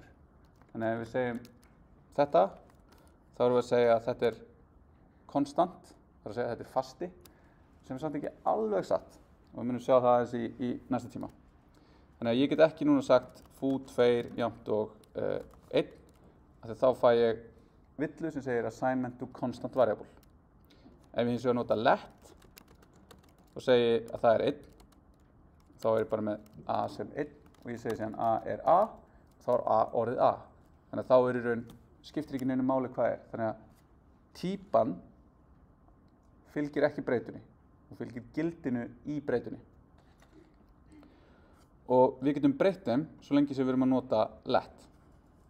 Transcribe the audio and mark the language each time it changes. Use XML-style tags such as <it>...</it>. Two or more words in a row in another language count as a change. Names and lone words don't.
<is>Þannig að ef við segjum þetta, þá erum við að segja að þetta er konstant, það er að segja að þetta er fasti, sem er samt ekki alveg satt og við munum sjá það aðeins í næsta tíma. Þannig að ég get ekki núna sagt foo 2 jafnt og 1, af því þá fæ ég villu sem segir</is> <en>assignment to constant variable.</en> <is>Ef ég hins vegar nota let og segi að það er 1, þá er ég bara með a sem 1 og ég segi síðan a er a, þá er a orðið a. Þannig að þá er í raun, skiptir ekki neinu máli hvað er. Þannig að típan fylgir ekki breytunni og fylgir gildinu í breytunni. Og við getum breytt þeim svo lengi sem við erum að nota let.</is>